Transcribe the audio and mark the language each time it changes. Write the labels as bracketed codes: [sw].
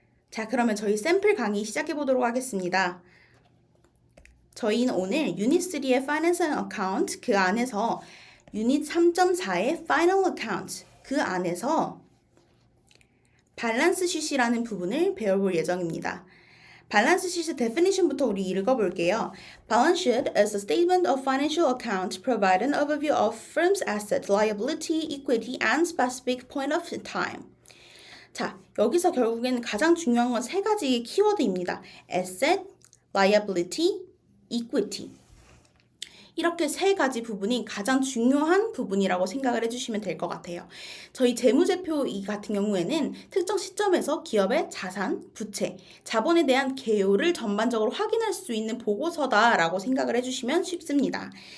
[ko] 자, 그러면 저희 샘플 강의 시작해보도록 하겠습니다. 저희는 오늘 유닛 3의 Finance and Account 그 안에서 유닛 3.4의 Final Account 그 안에서 밸런스 쉿이라는 부분을 배워볼 예정입니다. 밸런스 쉿의 definition부터 우리 읽어볼게요. [en] Balance sheet is a statement of financial account provide an overview of firm's asset, liability, equity, and specific point of time. [ko] 자, 여기서 결국에는 가장 중요한 건 세 가지 키워드입니다. [en] Asset, liability, equity. [ko] 이렇게 세 가지 부분이 가장 중요한 부분이라고 생각을 해주시면 될 것 같아요. 저희 재무제표 이 같은 경우에는 특정 시점에서 기업의 자산, 부채, 자본에 대한 개요를 전반적으로 확인할 수 있는 보고서다라고 생각을 해주시면 쉽습니다.